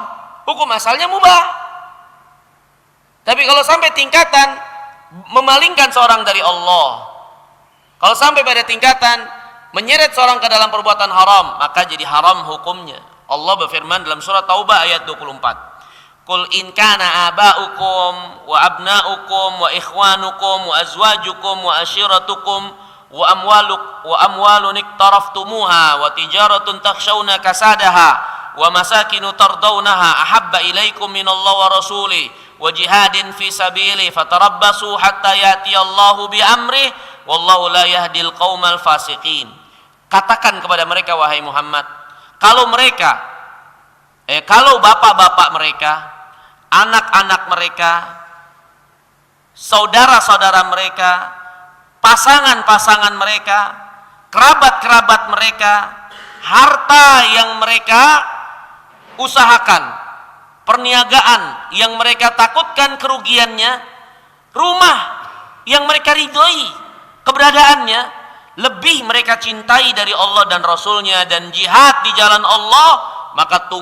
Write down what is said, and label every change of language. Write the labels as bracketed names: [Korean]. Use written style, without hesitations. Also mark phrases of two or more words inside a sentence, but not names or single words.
[Indonesian] Hukum asalnya mubah. Tapi kalau sampai tingkatan memalingkan seorang dari Allah, kalau sampai pada tingkatan menyeret seorang ke dalam perbuatan haram, maka jadi haram hukumnya. Allah berfirman dalam surat Taubah ayat 24. [Arabic] قل إن كان آباؤكم وأبناؤكم وإخوانكم وأزواجكم وعشيرتكم وأموال اقترفتموها وتجارة تخشون كسادها ومساكن ترضونها أحب إليكم من الله ورسوله وجهاد في سبيل فتربصوا حتى يأتي الله بأمره والله لا يهدي القوم الفاسقين. [Indonesian] Katakan kepada mereka wahai Muhammad, kalau bapak-bapak mereka, anak-anak mereka, saudara-saudara mereka, pasangan-pasangan mereka, kerabat-kerabat mereka, harta yang mereka usahakan, perniagaan yang mereka takutkan kerugiannya, rumah yang mereka ridhoi keberadaannya, lebih mereka cintai dari Allah dan Rasulnya, dan jihad di jalan Allah, maka